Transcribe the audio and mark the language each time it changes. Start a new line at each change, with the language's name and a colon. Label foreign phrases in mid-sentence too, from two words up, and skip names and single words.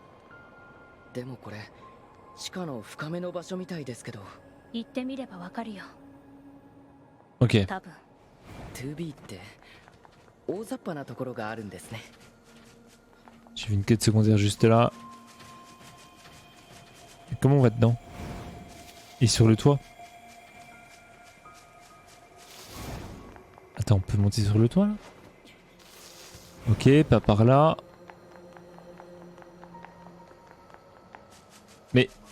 Japanese: でもこれ地下の深めの場所みたいですけど。行ってみればわかるよ。 Ok. 多分。 2B って大雑把なところがあるんですね。
French: J'ai vu une quête secondaire juste là. Et comment on va dedans? Et sur le toit? Attends, on peut monter sur le toit là? Ok, pas par là. Mais...